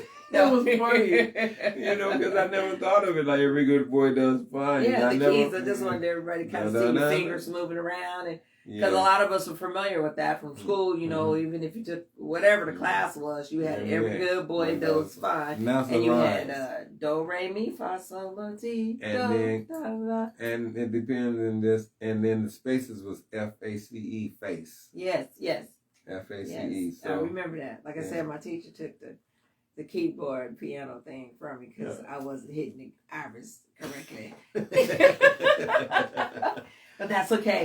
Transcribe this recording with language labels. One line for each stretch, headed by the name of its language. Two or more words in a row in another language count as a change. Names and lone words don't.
English: That was funny, because I never thought of it like every good boy does fine. Yeah, the keys. I just wanted everybody to kind of see your fingers moving around, and Because a lot of us are familiar with that from school, you know, even if you took whatever the class was, you had every good boy does fine. And you had do, re, mi, fa, sol, la, ti, do, da, da. And it depends on this. And then the spaces was F-A-C-E, face. Yes. F-A-C-E. Yes. So, I remember that. Like I said, my teacher took the keyboard piano thing from me because I wasn't hitting the iris correctly. But that's okay.